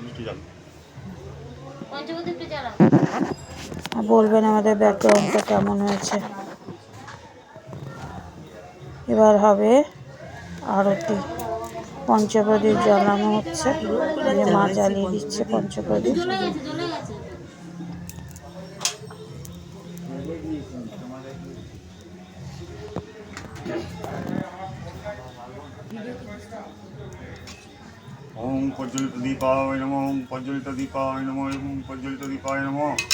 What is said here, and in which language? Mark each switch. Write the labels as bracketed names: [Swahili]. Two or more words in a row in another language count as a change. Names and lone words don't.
[Bangla] বলবেন আমাদের ব্যাকগ্রাউন্ডটা কেমন হয়েছে। এবার হবে আরতি, পঞ্চপ্রদীপ জ্বালানো হচ্ছে, মা জ্বালিয়ে দিচ্ছে পঞ্চপ্রদীপ। [Sanskrit] ओम प्रज्वलित दीपाय नमो ओम प्रज्वलित दीपाय नमो ओम प्रज्वलित दीपाय नमो।